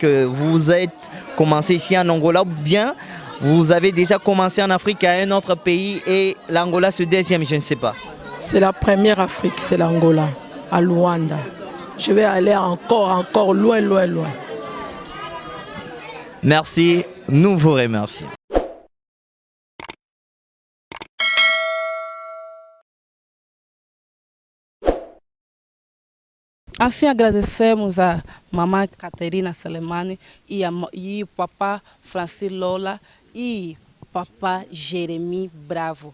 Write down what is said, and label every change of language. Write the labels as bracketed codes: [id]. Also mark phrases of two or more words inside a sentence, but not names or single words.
[fr] Vous êtes commencé ici en Angola, ou bien vous avez déjà commencé en Afrique à un autre pays et l'Angola c'est le deuxième, je ne sais pas. C'est la première Afrique, c'est l'Angola, à Luanda. Je vais aller encore loin. Merci, nous vous remercions. [pt] Assim agradecemos a mamãe Caterina Selemani e o papá Francis Lola e papá Jeremy Bravo.